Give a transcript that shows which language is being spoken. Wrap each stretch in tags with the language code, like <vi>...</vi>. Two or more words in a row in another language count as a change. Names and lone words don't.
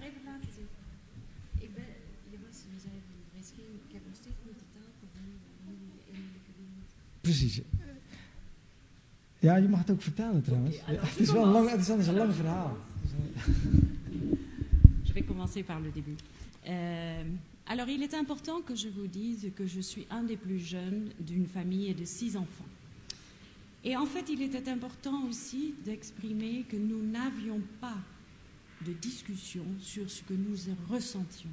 <nl>Precies. Ja, je mag het ook vertellen trouwens. Ja, het is anders een lang verhaal.</nl> <fr>Je vais commencer par le début. Alors, il est important que je vous dise que je suis un des plus jeunes d'une famille de 6 enfants. Et en fait, il était important aussi d'exprimer que nous n'avions pas de discussion sur ce que nous ressentions.</fr>